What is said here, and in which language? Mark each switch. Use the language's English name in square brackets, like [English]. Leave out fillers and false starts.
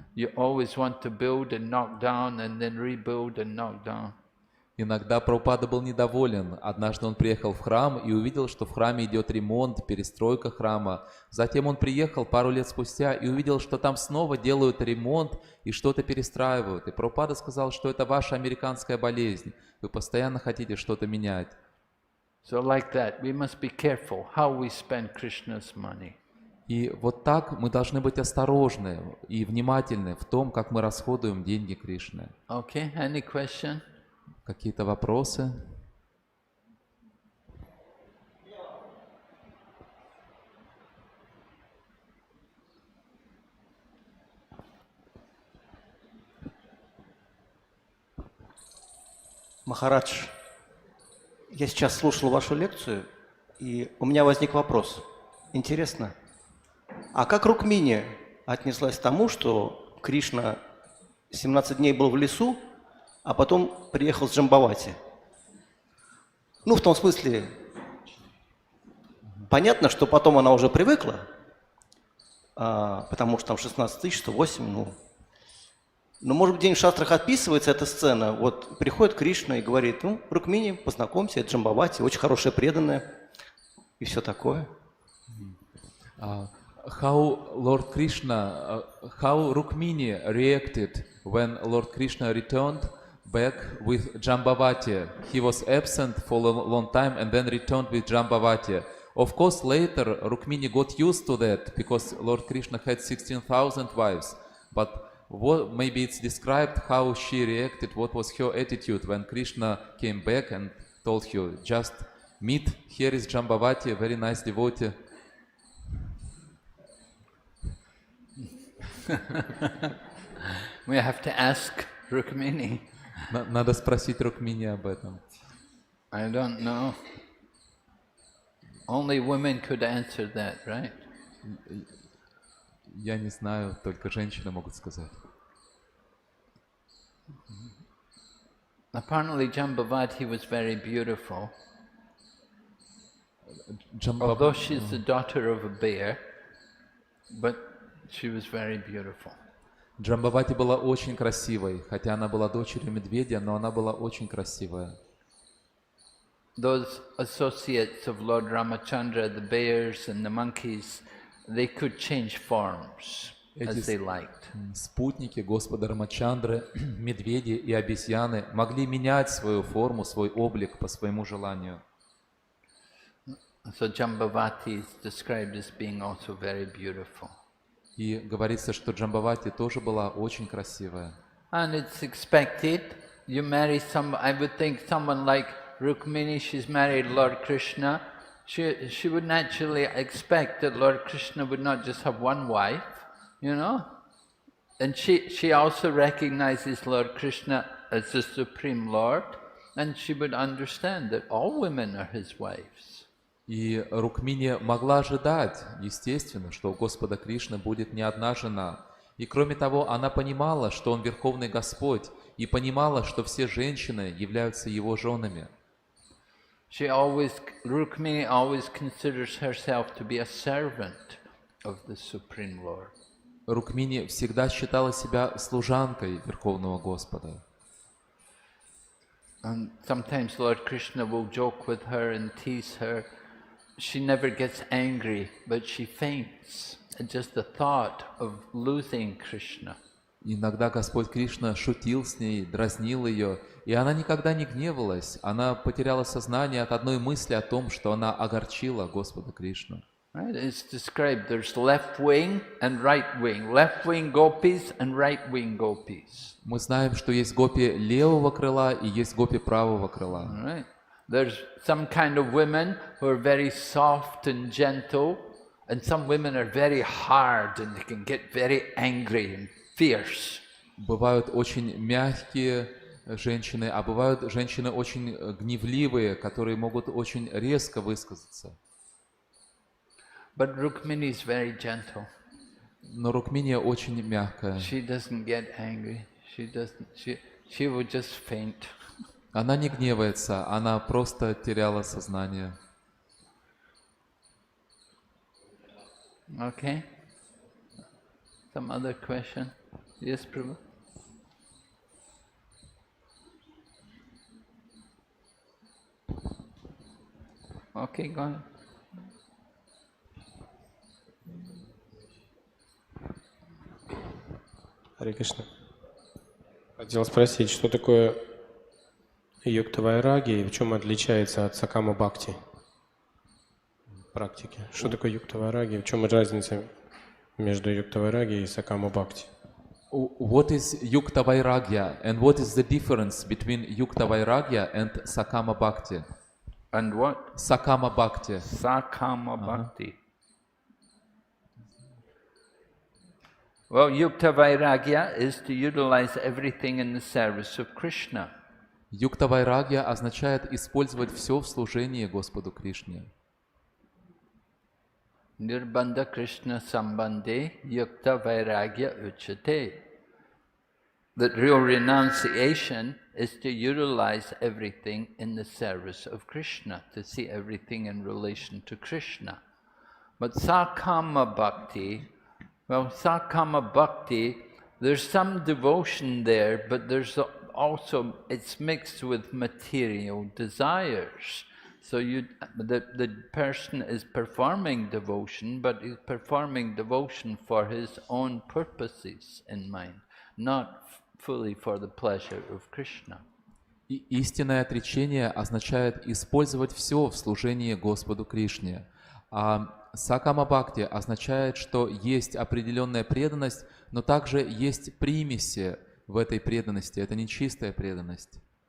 [English] You always want to build and knock down and then rebuild and knock down. [Russian] Иногда Прабхупада был недоволен. Однажды он приехал в храм и увидел, что в храме идет ремонт, перестройка храма. Затем он приехал пару лет спустя и увидел, что там снова делают ремонт и что-то перестраивают. И Прабхупада сказал, что это ваша американская болезнь. Вы постоянно хотите что-то менять. [English] So like that, we must be careful how we spend Krishna's money. [Russian] И вот так мы должны быть осторожны и внимательны в том, как мы расходуем деньги Кришны. [English] Okay, any question? [Russian] Какие-то вопросы? Махарадж, я сейчас слушал вашу лекцию, и у меня возник вопрос. Интересно, а как Рукмини отнеслась к тому, что Кришна 17 дней был в лесу, а потом приехал с Джамбавати? Ну, в том смысле, понятно, что потом она уже привыкла, потому что там 16 тысяч, 108, ну. Но, может быть, где-нибудь в шастрах описывается эта сцена. Вот приходит Кришна и говорит, ну, Рукмини, познакомься, это Джамбавати, очень хорошая преданная, и все такое. [English] How Lord Krishna, how Rukmini reacted when Lord Krishna returned back with Jambavati. He was absent for a long time and then returned with Jambavati. Of course, later Rukmini got used to that because Lord Krishna had 16,000 wives. But maybe it's described how she reacted, what was her attitude when Krishna came back and told her, just meet, here is Jambavati, a very nice devotee. We have to ask Rukmini. [Russian] Надо спросить Рукмини об этом. [English] I don't know. Only women could answer that, right? [Russian] Я не знаю, только женщины могут сказать. [English] Apparently Jambavati was very beautiful. Although she's the daughter of a bear, but she was very beautiful. [Russian] Джамбавати была очень красивой, хотя она была дочерью медведя, но она была очень красивая. [English] Those associates of Lord Ramachandra, the bears and the monkeys, they could change forms as they liked. [Russian] Спутники Господа Рамачандры, медведи и обезьяны могли менять свою форму, свой облик по своему желанию. [English] So Jambavati is described as being also very beautiful. [Russian] И говорится, что Джамбавати тоже была очень красивая. [English] And it's expected, you marry I would think someone like Rukmini, she's married Lord Krishna, she would naturally expect that Lord Krishna would not just have one wife, you know? And she also recognizes Lord Krishna as the Supreme Lord, and she would understand that all women are his wives. [Russian] И Рукмини могла ожидать, естественно, что у Господа Кришны будет не одна жена. И кроме того, она понимала, что Он Верховный Господь, и понимала, что все женщины являются Его женами. [English] Rukmini always considers herself to be a servant of the Supreme Lord. [Russian] Рукмини всегда считала себя служанкой Верховного Господа. [English] And sometimes Lord Krishna will joke with her and tease her. She never gets angry, but she faints at just the thought of losing Krishna. [Russian] Иногда Господь Кришна шутил с ней, дразнил ее, и она никогда не гневалась. Она потеряла сознание от одной мысли о том, что она огорчила Господа Кришну. [English] Right? It's described, there's left wing and right wing. Left wing gopis and right wing gopis. [Russian] Мы знаем, что есть гопи левого крыла и есть гопи правого крыла. [English] Right? There's some kind of women who are very soft and gentle, and some women are very hard and they can get very angry and fierce. [Russian] Бывают очень мягкие женщины, а бывают женщины очень гневливые, которые могут очень резко высказаться. [English] But Rukmini is very gentle. [Russian] Но Рукмини очень мягкая. [English] She doesn't get angry. She will just faint. [Russian] Она не гневается, она просто теряла сознание. [English] Okay. Some other question? Yes, Prabhu? Okay, go ahead. [Russian] Харе Кришна. Хотел спросить, что такое юкта вайраги и в чем отличается от сакама бхакти практики? Что такое юкта вайраги, в чем разница между юкта вайраги и сакама бхакти? [English] What is Yukta Vairagya and what is the difference between Yukta Vairagya and Sakama Bhakti? And what? Sakama Bhakti. Sakama Bhakti. Well, Yukta Vairagya is to utilize everything in the service of Krishna. [Russian] Юкта вайрагья означает использовать все в служении Господу Кришне. [Sanskrit] Nirbandha Krishna Sambandhe Yukta Vairagya Uchate. [English] That real renunciation is to utilize everything in the service of Krishna, to see everything in relation to Krishna. But Sakama Bhakti, well, Sakama Bhakti, there's some devotion there, but there's also, it's mixed with material desires. So the person is performing devotion, but he's performing devotion for his own purposes in mind, not fully for the pleasure of Krishna. [Russian] И истинное отречение означает использовать все в служении Господу Кришне. А сакама бхакти означает, что есть определенная преданность, но также есть примеси в этой преданности. Это не чистая преданность.